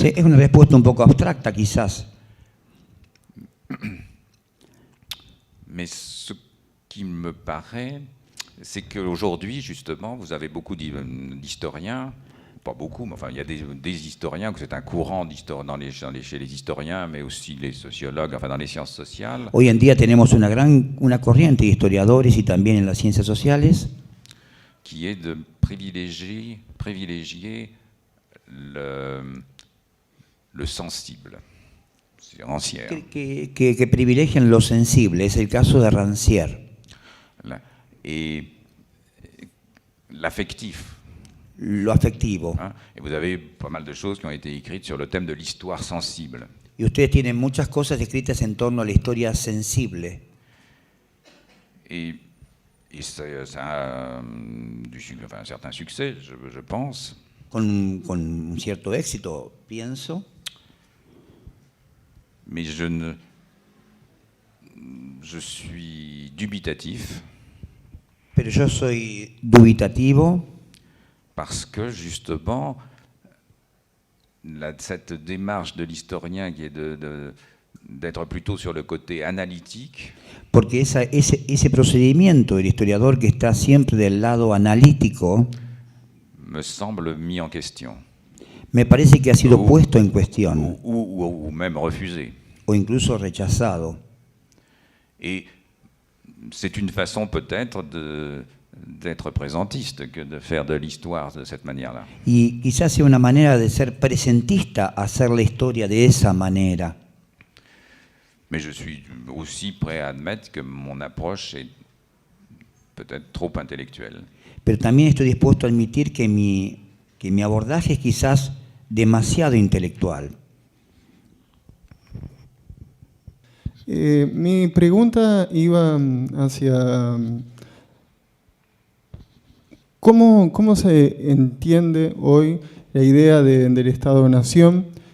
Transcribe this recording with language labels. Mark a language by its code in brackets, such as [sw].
[es] Sí, es una respuesta un poco abstracta, quizás. [fr] Mais ce qui me paraît, c'est qu'aujourd'hui, justement, vous avez beaucoup d'historiens, pas beaucoup, mais enfin, il y a des historiens, que c'est un courant chez les historiens, mais aussi les sociologues, enfin, dans les sciences sociales. [es] Hoy en día tenemos una corriente de historiadores y también en las ciencias sociales [fr] Qui est de privilégier le sensible. C'est Rancière. [es] que privilegian lo sensible. Es el caso de Rancière. [fr] Et l'affectif. [es] Lo afectivo. [fr] Hein, et vous avez pas mal de choses qui ont été écrites sur le thème de l'histoire sensible. [es] Y ustedes tienen muchas cosas escritas en torno a la historia sensible. [fr] Et ça a un certain succès, je pense. [es] Con un cierto éxito, pienso. [fr] Mais je suis dubitatif [es] Pero yo soy dubitativo [fr] parce que justement, cette démarche de l'historien qui est d'être plutôt sur le côté analytique, [es] porque ese procedimiento del historiador que está siempre del lado analítico [fr] me semble mis en question, [es] me parece que ha sido puesto en cuestión [fr] ou même refusé. [es] o incluso rechazado. [fr] Et c'est une façon peut-être d'être présentiste que de faire de l'histoire de cette manière-là. [es] Y quizás sea una manera de ser presentista, hacer la historia de esa manera. [fr] Mais je suis aussi prêt à admettre que mon approche est peut-être trop intellectuelle. [es] Pero también estoy dispuesto a admitir que mi abordaje es quizás demasiado intelectual. Mi pregunta iba hacia cómo se entiende hoy la idea del Estado-Nación.